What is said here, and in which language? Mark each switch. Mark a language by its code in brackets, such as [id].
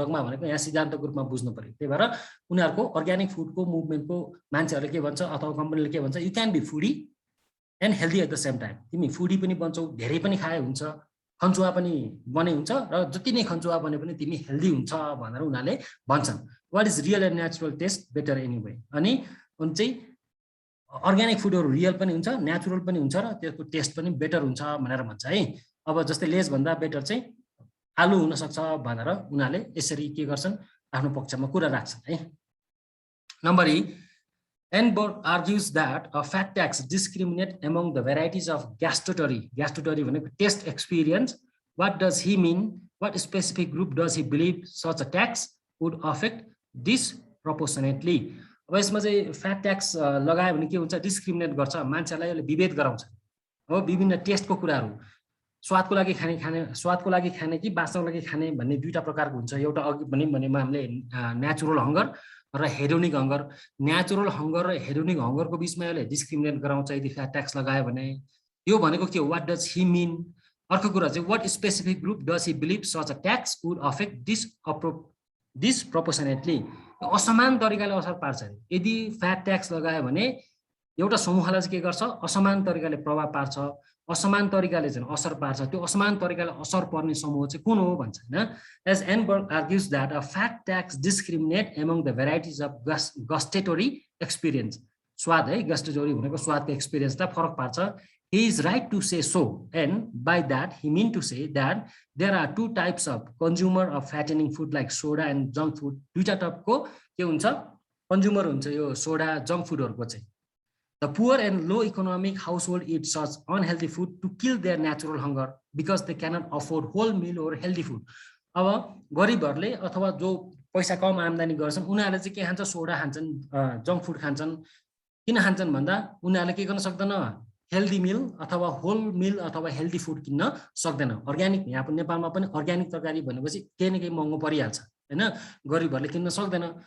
[ne] डगमा भनेको यहाँ सिद्धान्तको रूपमा बुझ्नु पर्यो। त्यही भएर उनीहरूको अर्ग्यानिक फुडको मुभमेन्टको मान्छेहरूले के भन्छ अथवा कम्पनीले के भन्छ, [en] You can be foodie and healthy at the same time. [ne] तिमी फुडी पनि बन्छौ, धेरै पनि खाए हुन्छ, खन्चुवा पनि बने हुन्छ, र जति नै खन्चुवा बने पनि तिमी हेल्दी हुन्छ भनेर उनीहरूले भन्छन्। [en] What is real and natural taste better anyway. [ne] अनि उन चाहिँ अर्ग्यानिक फुडहरू रियल पनि हुन्छ, नेचुरल पनि हुन्छ, र त्यसको टेस्ट पनि बेटर हुन्छ भनेर भन्छ है। अब जस्तै लेस भन्दा बेटर चाहिँ आलु हुन सक्छ भनेर उनीहरूले यसरी के गर्छन्, आफ्नो पक्षमा कुरा राख्छन् है। [en] Number E, Enberg argues that a fat tax discriminates among the varieties of gustatory. Gustatory [ne] भनेको [en] taste experience. What does he mean? What specific group does he believe such a tax would affect disproportionately? [ne] अब यसमा चाहिँ fat tax लगायो भने के हुन्छ, discriminate गर्छ, मान्छेलाई यसले विभेद गराउँछ। अब विभिन्न टेस्टको कुराहरू, स्वादको लागि खाने कि बाँच्नको लागि खाने भन्ने दुईटा प्रकारको हुन्छ। एउटा अघि भने हामीले नेचुरल हंगर र हेडोनिक हंगर। नेचुरल हंगर र हेडोनिक हंगरको बिचमा यसले डिस्क्रिमिनेट गराउँछ यदि फ्याट ट्याक्स लगायो भने। यो भनेको के हो, [en] What does he mean. [ne] अर्को कुरा चाहिँ [en] What specific group does he believe such a tax would affect disproportionately. [ne] असमान तरिकाले असर पार्छ। यदि फ्याट ट्याक्स लगायो भने एउटा समूहलाई चाहिँ के गर्छ, असमान तरिकाले प्रभाव पार्छ, असमान तरिकाले चाहिँ असर पार्छ। त्यो असमान तरिकाले असर पर्ने समूह चाहिँ कुन हो भन्छ हैन। [en] As Enberg argues that a fat tax discriminate among the varieties of gustatory experience. [ne] स्वाद है, गस्टेटोरी भनेको स्वादको एक्सपीरियन्सलाई फरक पार्छ। [en] He is right to say so, and by that he mean to say that there are two types of consumer of fattening food like soda and junk food. [ne] दुईटा टाइपको के हुन्छ, कन्ज्युमर हुन्छ यो सोडा जंक फुडहरुको चाहिँ। [en] The poor and low economic household eat such unhealthy food to kill their natural hunger because they cannot afford whole meal or healthy food. [ne] अब गरिबहरुले अथवा जो पैसा कम आम्दानी गर्छन् उनीहरुले चाहिँ के खान्छ, सोडा खान्छन्, जंक फुड खान्छन्, किन खान्छन् भन्दा उनीहरूले के गर्न सक्दैन, हेल्दी मिल अथवा होल मिल अथवा हेल्दी फुड किन्न सक्दैन। अर्ग्यानिक यहाँ नेपालमा पनि अर्ग्यानिक तरकारी भनेपछि केही न केही महँगो परिहाल्छ हैन, गरिबहरूले किन्न सक्दैन।